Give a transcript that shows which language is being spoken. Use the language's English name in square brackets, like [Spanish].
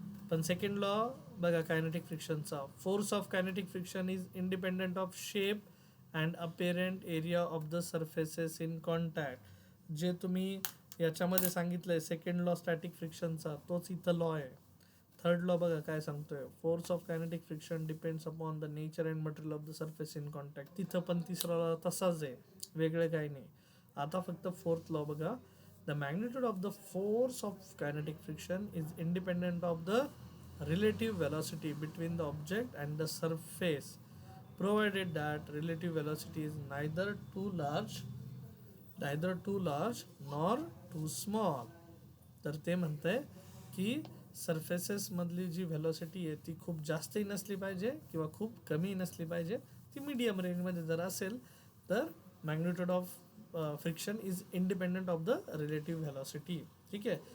[Marathi] पण second law बघा kinetic फ्रिक्शनचा, [English] Force of kinetic friction is independent of shape and apparent area of the surfaces in contact. [Marathi] जे तुम्ही याच्यामध्ये सांगितलं आहे सेकंड लॉ स्टॅटिक फ्रिक्शनचा, तोच इथं लॉ आहे. थर्ड लॉ बघा काय सांगतोय, [English] Force of kinetic friction depends upon the nature and material of the surface in contact. [Marathi] तिथं पण तिसरा लॉ तसाच आहे, वेगळं काही नाही. आता फक्त फोर्थ लॉ बघा, [English] The magnitude of the force of kinetic friction is independent of the relative velocity between the object and the surface provided that relative velocity is neither too large nor too small. [Marathi] तर ते म्हणतंय की surfaces मधली जी velocity आहे ती खूप जास्तही नसली पाहिजे किंवा खूप कमी नसली पाहिजे, ती मीडियम रेंजमध्ये जर असेल तर [English] Magnitude of friction is independent of the relative velocity. [Marathi] ठीक आहे.